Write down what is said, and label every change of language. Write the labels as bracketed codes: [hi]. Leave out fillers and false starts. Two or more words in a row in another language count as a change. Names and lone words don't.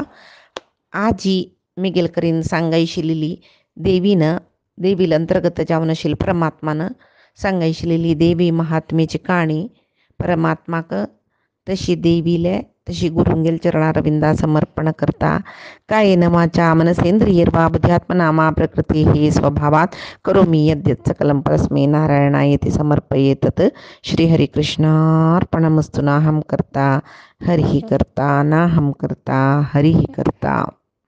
[kok] आजी मिगेल करीन सांगायशिल्ली देवीन देवील अंतर्गत जावन आशिल्ली परमात्मान सांगायशिल्ली देवी महात्म्याची काणी परमात्माक तशी देवीले तशी गुरुंगेल चरणारविंदा समर्पण करता. [sa] कायेन वाचा मनसेंद्रियैर्वा बुद्ध्यात्मना मा प्रकृतिः स्वभावात् करोमि यद्यत् सकलं परस्मै नारायणायेति समर्पये तत् श्रीहरिकृष्णार्पणमस्तु. नाहं कर्ता हरिः कर्ता नाहं कर्ता हरिः कर्ता.